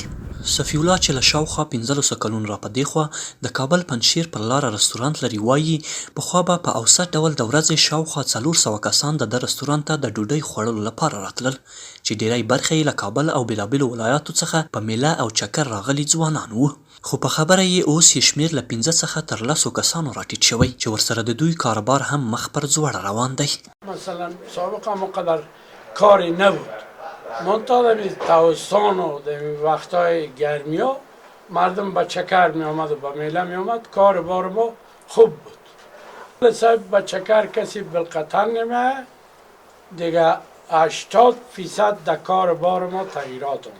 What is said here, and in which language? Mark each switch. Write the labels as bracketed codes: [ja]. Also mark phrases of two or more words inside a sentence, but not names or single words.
[ps] صفی الله چې له شاوخوا 15 کلونو را په دېخوا د کابل پنجشیر پر لاره رستورانت لري وایي پخوا به په اوسط ډول د ورځې شاوخوا 400 کسان د ده رستورانت ته د ډوډۍ خوړلو لپاره راتلل چې ډیری برخه یې له کابل او بېلابېلو ولایاتو څخه په میله او چکر راغلي ځوانان وو. خو په خبره یې اوس یې شمېر له 15 څخه تر 10 کسانو راټیټ شوی چې ورسره د دوی کاروبار هم مخ پر ځوړه روان دی. [fa] مثلا سابقا مقدر کاری نبود، منتها در تابستان و در وقتهای گرمی ها مردم به چکر می آمد و به میله می آمد، کار بار ما خوب بود. صاحب به چکر کسی بالقطع نمی دیگه 80% در کار بار ما تغییرات آمد.